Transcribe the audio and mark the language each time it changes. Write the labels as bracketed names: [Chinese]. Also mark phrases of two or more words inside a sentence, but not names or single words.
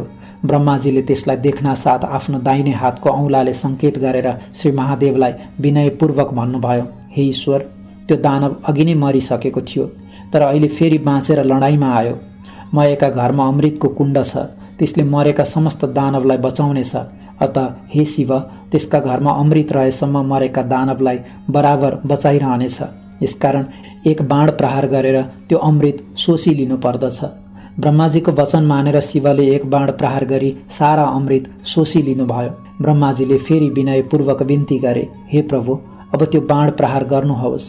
[Nepali] ब्रह्माजीले त्यसलाई देख्न साथ आफ्नो दाहिने हातको औँलाले सङ्केत गरेर श्री महादेवलाई विनयपूर्वक भन्नुभयो, हे ईश्वर, त्यो दानव अघि नै मरिसकेको थियो तर अहिले फेरि बाँचेर लडाइँमा आयो। मयका घरमा अमृतको कुण्ड छ, त्यसले मरेका समस्त दानवलाई बचाउनेछ। अत हे शिव, त्यसका घरमा अमृत रहेसम्म मरेका दानवलाई बराबर बचाइरहनेछ। यसकारण एक बाण प्रहार गरेर त्यो अमृत सोसी लिनु पर्दछ। ब्रह्माजीको वचन मानेर शिवले एक बाण प्रहार गरी सारा अमृत सोसी लिनुभयो। ब्रह्माजीले फेरि विनयपूर्वक बिन्ती गरे, हे प्रभु, अब त्यो बाण प्रहार गर्नुहोस्।